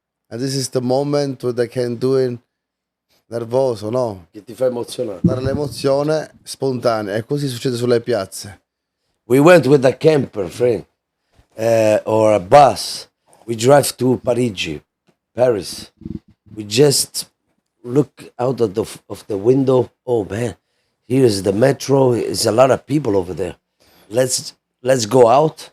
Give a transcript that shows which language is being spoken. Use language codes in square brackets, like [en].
[en] And this is the moment where they can do it [it] nervoso, no? Che ti fa emozionare. Dare l'emozione spontanea. E così succede sulle piazze. [en] We went with a camper, friend, or a bus. We drive to Parigi. Paris. We just look out of the window. Oh man, here's the metro. There's a lot of people over there. Let's go out.